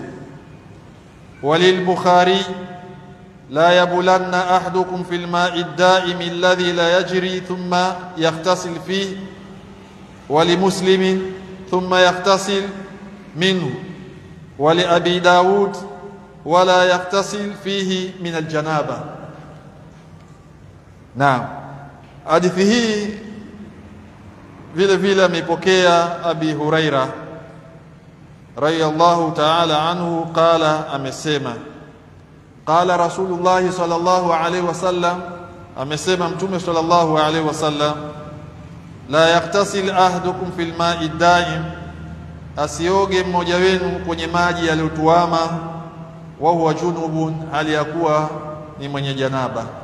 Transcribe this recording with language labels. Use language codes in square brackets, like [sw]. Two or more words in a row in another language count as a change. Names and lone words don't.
[ar] وللبخاري لا يبولن أحدكم في الماء الدائم الذي لا يجري ثم يغتسل فيه. ولمسلم ثم يغتسل منه. ولأبي داود ولا يغتسل فيه من الجنابة. نعم. [sw] hadithi hii vile vile amepokea Abi Huraira [ar] رضي الله تعالى عنه قال, [sw] amesema [ar] قال رسول الله صلى الله عليه وسلم, [sw] amesema mtume [ar] صلى الله عليه وسلم لا يغتسل أحدكم في الماء الدائم, [sw] asioge mmoja wenu kwenye maji yaliyotuama, [ar] وهو جنب, [sw] hali ya kuwa ni mwenye janaba.